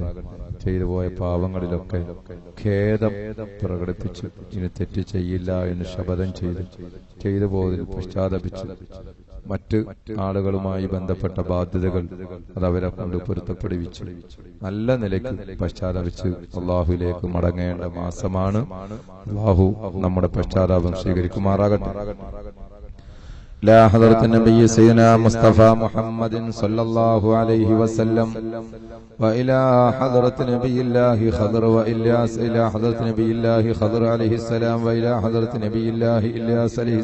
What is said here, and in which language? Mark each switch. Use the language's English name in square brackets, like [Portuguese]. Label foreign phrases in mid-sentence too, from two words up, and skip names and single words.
[Malayalam] ചെയ്തു പോയ പാവങ്ങളിലൊക്കെ ഖേദം പ്രകടിപ്പിച്ച് ഇനി തെറ്റ് ചെയ്യില്ല എന്ന് ശപഥം ചെയ്തു പോയതിൽ പശ്ചാത്തപിച്ച് മറ്റ് ആളുകളുമായി ബന്ധപ്പെട്ട ബാധ്യതകൾ അതവരെ കൊണ്ട് പൊരുത്തപ്പെടുവിച്ച് നല്ല നിലയ്ക്ക് പശ്ചാത്തപിച്ച് അള്ളാഹുവിലേക്ക് മടങ്ങേണ്ട മാസമാണ്. അള്ളാഹു നമ്മുടെ പശ്ചാത്താപം സ്വീകരിക്കുമാറാകട്ടെ. [Arabic] لا حضرة النبي سيدنا مصطفى محمد صلى الله عليه وسلم وإلى حضرة نبي الله خضر وإلياس إلى حضرة نبي الله خضر عليه السلام وإلى حضرة نبي الله إلياس عليه